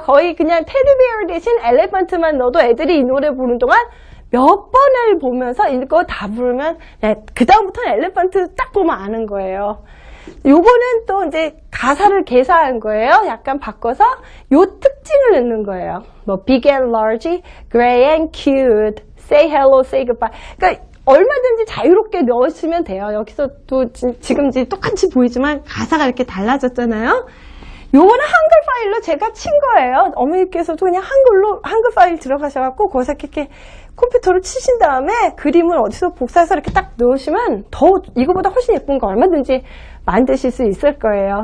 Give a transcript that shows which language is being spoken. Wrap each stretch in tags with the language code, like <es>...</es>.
<ko>거의 그냥 테디베어 대신 엘리펀트만 넣어도 애들이 이 노래 부르는 동안 몇 번을 보면서 이거 다 부르면 그 다음부터는 엘리펀트 딱 보면 아는 거예요. 요거는 또 이제 가사를 개사한 거예요. 약간 바꿔서 요 특징을 넣는 거예요.</ko> <en>뭐 big and large, gray and cute, say hello, say goodbye.</en> <ko>그러니까 얼마든지 자유롭게 넣으시면 돼요. 여기서도 지금 똑같이 보이지만 가사가 이렇게 달라졌잖아요. 요거는 한글 파일로 제가 친 거예요. 어머니께서도 그냥 한글 파일 들어가셔갖고 거기서 이렇게 컴퓨터로 치신 다음에 그림을 어디서 복사해서 이렇게 딱 넣으시면 이거보다 훨씬 예쁜 거 얼마든지 만드실 수 있을 거예요.</ko>